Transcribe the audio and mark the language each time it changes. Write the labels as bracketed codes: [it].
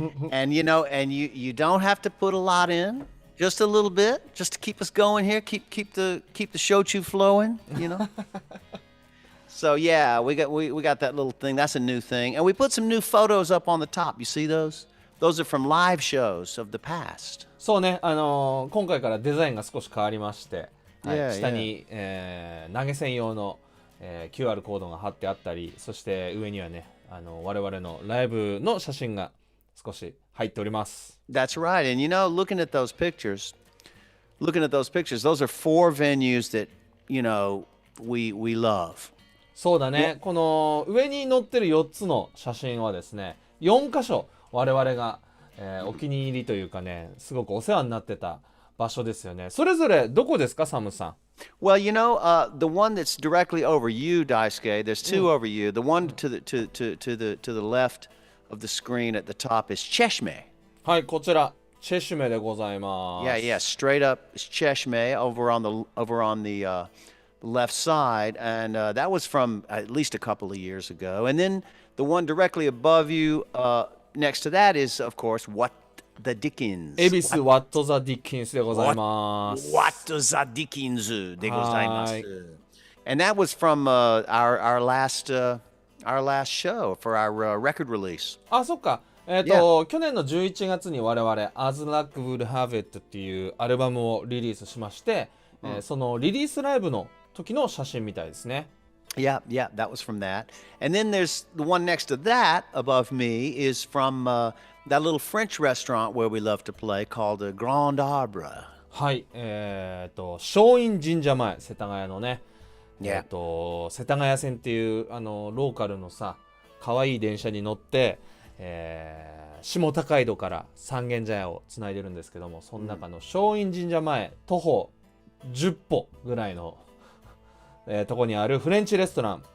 [en] And you don't have to put a lot in, just a little bit, just to keep us going here, keep the shochu flowing, you know. So yeah, we got that little thing. That's a new thing, and we put some new photos up on the top. You see those? Those are from live shows of the past. [ja] そうね、今回からデザインが少し変わりまして、はい、 [en] Yeah, [ja] 下に、投げ銭用の、QR コードが貼ってあったり、そして上にはね、我々のライブの写真が少し入っております。 [en] That's right. And you know, looking at those pictures, those are 4 venues that, you know, we love. [ja] そうだね、この上に載ってる4つの写真はですね、4箇所我々が、お気に入りというかね、すごくお世話になってた場所ですよね。それぞれどこですか、サムさん。 [en] Well, you know, the one that's directly over you, Daisuke, there's 2 over you. The one to the left of the screen at the top is Cheshme. [ja] はい、こちらチェシュメでございます。 [en] Yeah, yeah, straight up is Cheshme over on the left side, and that was from at least a couple of years ago. And then the one directly above you, next to that is, of course, What the Dickens. [ja] 恵比寿ワット・ザ・ディッキンスでございます。 [en] What the Dickens [ja] でございます。 [en] And that was from our last show for our record release. [ja] あ、そっか。去年の11月に我々 As Luck Would Have It っていうアルバムをリリースしまして、そのリリースライブの時の写真みたいですね。 [en] Yeah, yeah, that was from that. And then there's the one next to that above me is from that little French restaurant where we love to play called the Grand Arbre. [ja] はい、松陰神社前、世田谷のね、 [en] Yeah. [ja] 世田谷線っていうローカルのさ、可愛い電車に乗って、下高井戸から三軒茶屋をつないでるんですけども、その中の松陰神社前徒歩10歩ぐらいの、とこにあるフレンチレストラン。